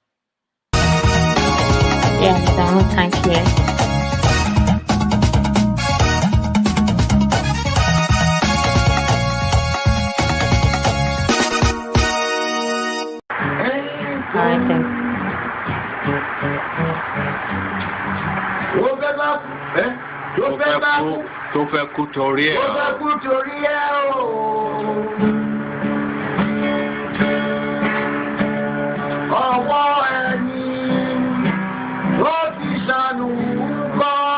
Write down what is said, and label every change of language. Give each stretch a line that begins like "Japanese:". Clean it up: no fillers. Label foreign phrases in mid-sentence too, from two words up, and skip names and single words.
English: Yeah, Madam Luke, thank you. All right, thanks.
Yoruba: Tó fẹ́ kú torí ẹ̀. Ọwọ́ ẹni ló ti ṣàánú kọ́.